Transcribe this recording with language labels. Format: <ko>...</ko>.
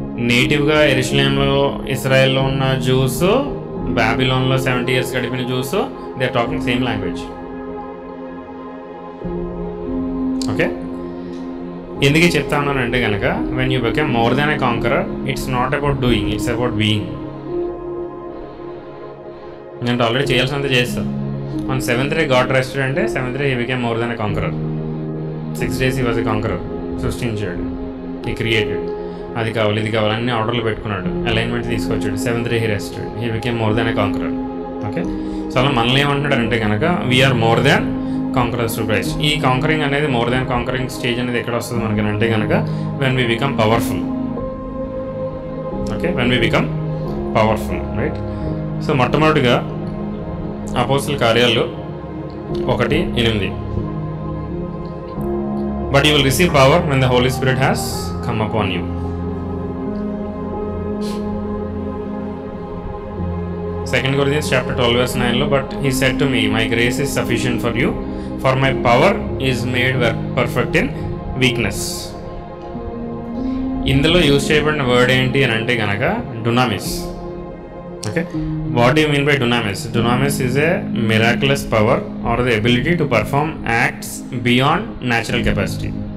<te>నేటివ్గా యెరూషలేంలో ఇస్రాయెల్లో ఉన్న juice, బాబిలోన్లో 70 years గడిపిన juice,</te> <en>They are talking same language. Okay,</en> <te>ఎందుకు చెప్తా ఉన్నానంటే కనుక</te> <en>When you become more than a conqueror, it's not about doing, it's about being.</en> <te>నేను already చేయాల్సినంత చేస్తాను.</te> <en>On 7th day God rested అంటే 7th day he became more than a conqueror. 6 days he was a conqueror.</en> <te>సృష్టించాడు,</te> <en>he created.</en> <te>అది కావాలి ఇది కావాలి అన్ని ఆర్డర్లు పెట్టుకున్నాడు, అలైన్మెంట్ తీసుకొచ్చాడు.</te> <en>7th day he rested, he became more than a conqueror. Okay,</en> <te>so అలా మనల్ని ఏమంటున్నాడంటే కనుక</te> <en>We are more than conquerors to Christ.</en> <te>ఈ కాంకరింగ్ అనేది మోర్ దాన్ కాంకరింగ్ స్టేజ్ అనేది ఎక్కడ వస్తుంది మనకి అంటే కనుక</te> <en>When we become powerful. Okay, when we become powerful, right. So</en> <te>మొట్టమొదటిగా అపోస్తల కార్యాలు</te> <en>1:8. But you will receive power when the holy spirit has come upon you. Second Corinthians chapter 12 verse 9 but he said to me, my grace is sufficient for you, for my power is made perfect in weakness.</en> <te>ఇందులో use చేయబడిన word ఏంటి అని అంటే కనుక డునామిస్. Okay,</te> <en>What you mean by dunamis? Dunamis is a miraculous power or the ability to perform acts beyond natural capacity.</en>